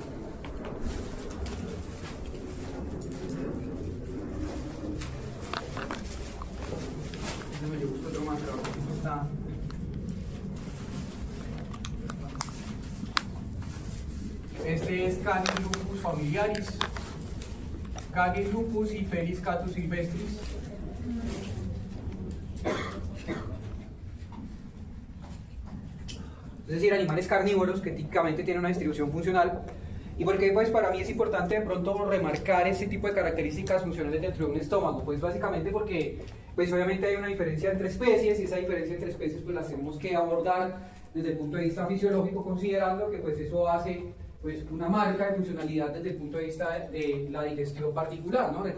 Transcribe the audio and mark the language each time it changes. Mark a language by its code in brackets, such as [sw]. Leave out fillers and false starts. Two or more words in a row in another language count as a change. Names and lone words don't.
[es] Yo busco otro más, pero aquí está. Este es Canis lupus familiaris, Canis lupus y Felis catus silvestris. Es decir, animales carnívoros que típicamente tienen una distribución funcional. ¿Y por qué? Pues para mí es importante de pronto remarcar ese tipo de características funcionales dentro de un estómago. Pues básicamente porque pues obviamente hay una diferencia entre especies, y esa diferencia entre especies pues la tenemos que abordar desde el punto de vista fisiológico, considerando que pues eso hace pues una marca de funcionalidad desde el punto de vista de la digestión particular, ¿no?